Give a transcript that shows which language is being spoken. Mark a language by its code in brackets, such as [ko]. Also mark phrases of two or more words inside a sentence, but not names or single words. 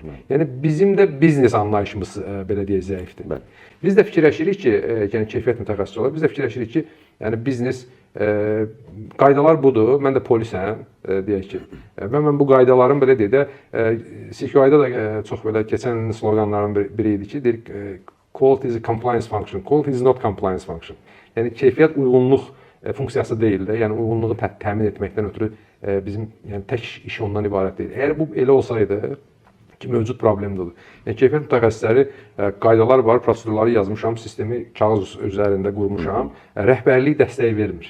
[az] Yəni bizim də biznes anlayışımız belə deyək zəifdir. Biz də fikirləşirik ki, yəni keyfiyyət mütəxəssisi olaraq biz də fikirləşirik ki, Yəni biznes qaydalar budur. Mən də polisəm, deyək ki. Və mən bu qaydaların belə deyək də CQI-da da çox belə keçən sloqanların biri idi ki, deyir [en] quality is a compliance function. Quality is not compliance function. [az] Yəni keyfiyyət uyğunluq funksiyası deyil də. Yəni uyğunluğu təmin etməkdən ötürü bizim yəni tək iş ondan ibarət deyil. Əgər bu elə olsaydı ki, mövcud problem budur. Yəni keyfiyyət mütəxəssisləri qaydalar var, prosedurları yazmışam, sistemi kağız üzərində qurmuşam, rəhbərlik dəstəyi vermir.